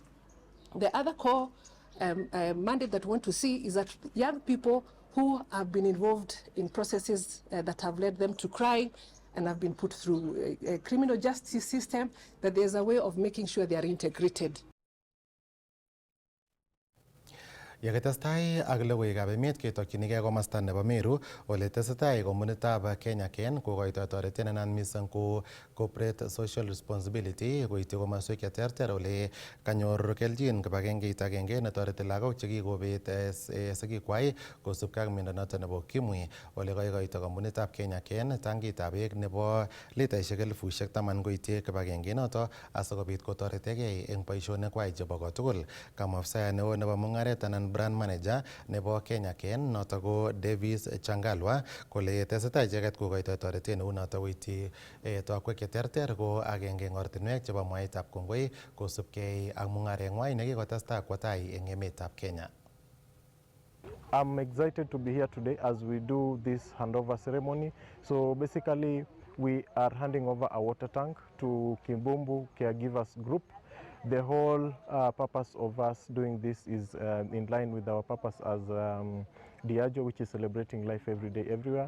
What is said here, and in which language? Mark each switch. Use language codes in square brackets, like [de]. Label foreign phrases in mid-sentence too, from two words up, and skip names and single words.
[en] The other core mandate that we want to see is that young people who have been involved in processes that have led them to crime and have been put through a criminal justice system, that there's a way of making sure they are integrated. [kln] Yekitestai ak logoiwekab emet ketokyinigei komasta nebo Meru ole tesetai komunitab Kenya Ken kokoitoi toretet nenaat mising ko [en] corporate social responsibility [kln] koityi komoswek cheterter ole kanyor kelchin kibagengeit agenge netoreti lagok chekikobet sigikwai kosubkei ak miondo noton nebo ukimwi ole koikoito kompunitab Kenya Ken tangitab beek nebo litaishek 10,000 koityi kibagenge noto asikobit kotoretegei eng boisionikwai chebo kotugul. Kamwa afisa neo nebo mung'aret anan [en] brand manager [kln] nebo Kenya Ken noto ko Davis Changalwa kole tesetai icheket kokoitoi toretet neu noto koityi tokwek cheterter ko agenge eng ortinwek chebo mwaetab kongoi kosubkei ak mung'areng'wai nekikotestai kwo tai eng emetab Kenya. [en] I'm excited to be here today as we do this handover ceremony. So basically we are handing over a water tank to Kimbumbu Caregivers Group. The whole purpose of us doing this is in line with our purpose as Diageo, which is celebrating life every day, everywhere.